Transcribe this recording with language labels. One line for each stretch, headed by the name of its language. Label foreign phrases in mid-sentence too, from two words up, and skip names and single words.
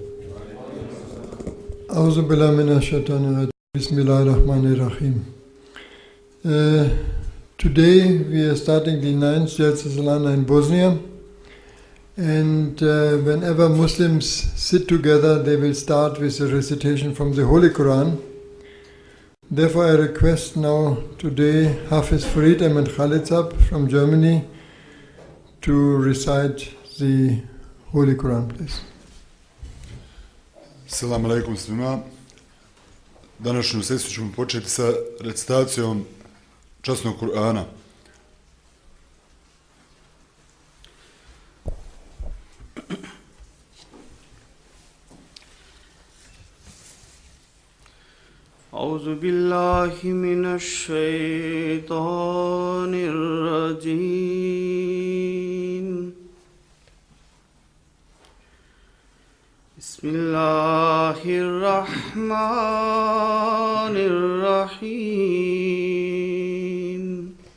Arabic: أعوذ بالله من الشيطان الرجيم. بسم الله الرحمن الرحيم.
English: Today we are starting the 9th Jalsa Salana in Bosnia, and whenever Muslims sit together they will start with a recitation from the Holy Quran. Therefore I request now today Hafiz Farid Ahmed Khalid from Germany to recite the Holy Quran, please.
Arabic: السلام عليكم svima.
Bosnian: Današnju sesiju ćemo početi sa recitacijom časnog Kur'ana.
Arabic: أعوذ بالله من الشيطان الرجيم بسم الله الرحمن الرحيم